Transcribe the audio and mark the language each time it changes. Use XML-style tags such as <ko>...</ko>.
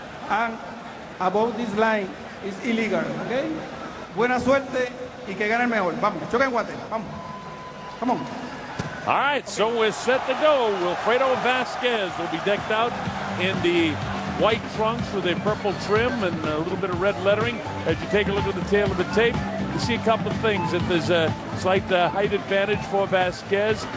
<en>And above this line is illegal, okay?</en> <es>Buena suerte y que gane el mejor. Vamos, choca en guate. Vamos.</es> <en>Come on. All right, so we're set to go. Wilfredo Vazquez will be decked out in the white trunks with a purple trim and a little bit of red lettering. As you take a look at the tail of the tape, you see a couple of things. That there's a slight height advantage for Vazquez.</en>